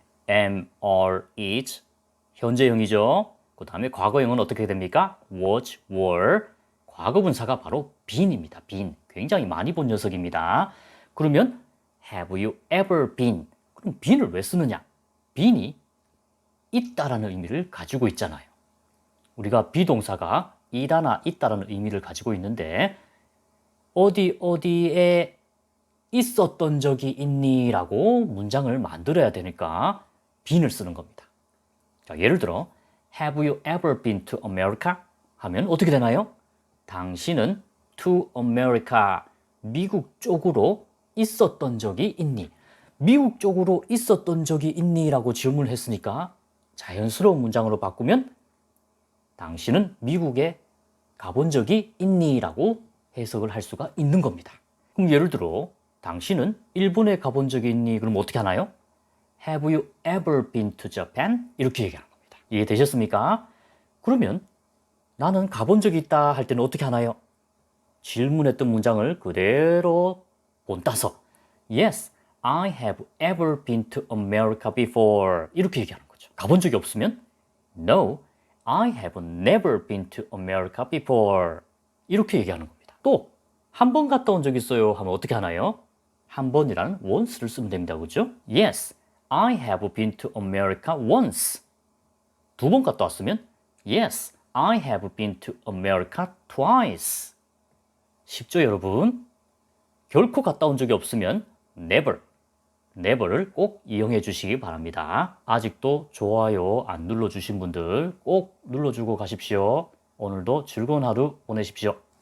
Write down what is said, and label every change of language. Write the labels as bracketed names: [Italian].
[Korean] am, are, is 현재형이죠. 그 다음에 과거형은 어떻게 됩니까? [English] was, were. [Korean] 과거분사가 바로 been입니다. [English] been. [Korean] 굉장히 많이 본 녀석입니다. 그러면 [English] have you ever been? [Korean] 그럼 been을 왜 쓰느냐? been이 있다라는 의미를 가지고 있잖아요. 우리가 비동사가 이다나 있다라는 의미를 가지고 있는데 어디에 있었던 적이 있니? 라고 문장을 만들어야 되니까 been을 쓰는 겁니다. 자, 예를 들어 [English] Have you ever been to America? [Korean] 하면 어떻게 되나요? 당신은 [English] to America, [Korean] 미국 쪽으로 있었던 적이 있니? 미국 쪽으로 있었던 적이 있니? 라고 질문을 했으니까 자연스러운 문장으로 바꾸면 당신은 미국에 가본 적이 있니? 라고 해석을 할 수가 있는 겁니다. 그럼 예를 들어 당신은 일본에 가본 적이 있니? 그럼 어떻게 하나요? [English] Have you ever been to Japan? [Korean] 이렇게 얘기하는 겁니다. 이해되셨습니까? 그러면 나는 가본 적이 있다 할 때는 어떻게 하나요? 질문했던 문장을 그대로 본따서 [English] Yes, I have ever been to America before. [Korean] 이렇게 얘기하는 거죠. 가본 적이 없으면 [English] No, I have never been to America before. [Korean] 이렇게 얘기하는 겁니다. 또 한 번 갔다 온 적 있어요 하면 어떻게 하나요? 한 번이라는 once를 쓰면 됩니다. 그죠? [English] Yes, I have been to America once. [Korean] 두 번 갔다 왔으면 [English] Yes, I have been to America twice. [Korean] 쉽죠, 여러분? 결코 갔다 온 적이 없으면 never, never를 꼭 이용해 주시기 바랍니다. 아직도 좋아요 안 눌러주신 분들 꼭 눌러주고 가십시오. 오늘도 즐거운 하루 보내십시오.